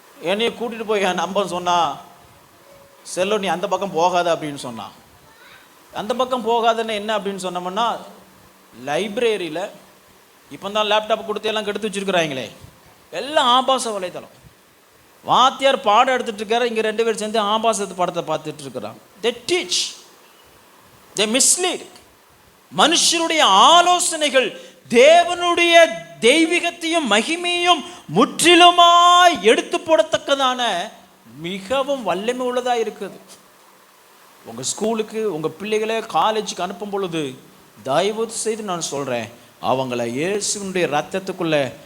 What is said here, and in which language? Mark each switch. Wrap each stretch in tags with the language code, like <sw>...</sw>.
<ta>என்னைய கூட்டிகிட்டு போய் என் நம்பர் சொன்னால், செல்லோ நீ அந்த பக்கம் போகாத அப்படின்னு சொன்னான். அந்த பக்கம் போகாதன்னு என்ன அப்படின்னு சொன்னோம்னா, லைப்ரரியில் இப்போ தான் லேப்டாப் கொடுத்து எல்லாம் கெடுத்து வச்சுருக்குறாங்களே, எல்லாம் ஆபாச வலைத்தளம். வாத்தியார் பாடம் எடுத்துகிட்டு இருக்காரு, இங்கே 2 பேர் சேர்ந்து ஆபாசத்து படத்தை பார்த்துட்டு இருக்கிறான்.</ta> <en>they teach, they mislead.</en> <ta>மனுஷனுடைய ஆலோசனைகள் தேவனுடைய தெய்வீகத்தையும் மகிமையும் முற்றிலுமாய் எடுத்து போடத்தக்கதான மிகவும் வல்லமை உள்ளதாக இருக்குது. உங்கள் ஸ்கூலுக்கு உங்கள் பிள்ளைகளை காலேஜுக்கு அனுப்பும் பொழுது தயவு செய்து நான் சொல்கிறேன், அவங்கள இயேசுனுடைய ரத்தத்துக்குள்ளே</ta>